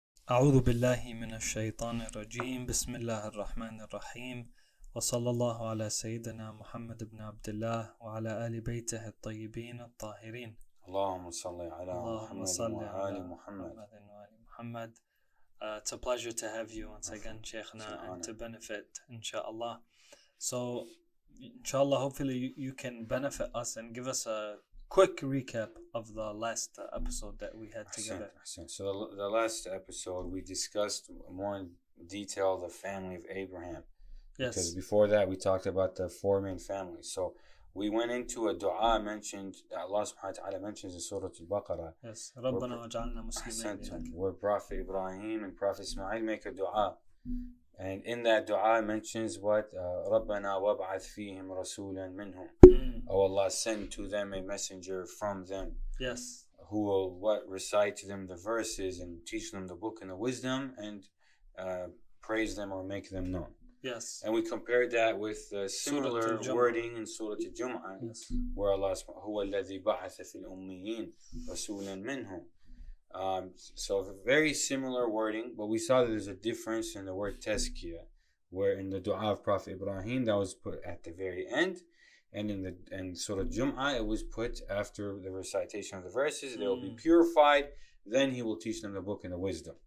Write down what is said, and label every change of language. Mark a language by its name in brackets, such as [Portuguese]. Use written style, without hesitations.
[Arabic] أعوذ بالله من الشيطان الرجيم. بسم الله الرحمن الرحيم، وصلى الله على سيدنا محمد بن عبد الله وعلى آل بيته الطيبين الطاهرين. اللهم صل على محمد وآل محمد. [English] It's a pleasure to have you once again, Shaykhna, and to benefit, inshallah. So, inshallah, hopefully you can benefit us and give us a quick recap of the last episode that we had together. So the last episode we discussed more in detail the family of Abraham. Yes. Because before that we talked about the four main families. So we went into a dua mentioned that Allah subhanahu wa ta'ala mentions in Surat Al-Baqarah. Yes. [Arabic] رَبَّنَا وَجْعَلْنَا مُسْلِمِينَ. [English] Where Prophet Ibrahim and Prophet Ismail make a dua. And in that dua mentions what? [Arabic] رَبَّنَا وَابْعَثْ فِيهِمْ رَسُولًا مِنْهُمْ. [English] Oh Allah, send to them a messenger from them. Yes. Who will recite to them the verses and teach them the book and the wisdom and praise them or make them known. Yes. And we compared that with similar wording in Surah Al-Jum'ah, yes, [Arabic] where Allah هو الذي بعث في الأميين رسولا منهم. [English] So very similar wording, but we saw that there's a difference in the word tazkiyah, where in the dua of Prophet Ibrahim that was put at the very end, and in Surah Al-Jum'ah it was put after the recitation of the verses. They will be purified, then He will teach them the book and the wisdom.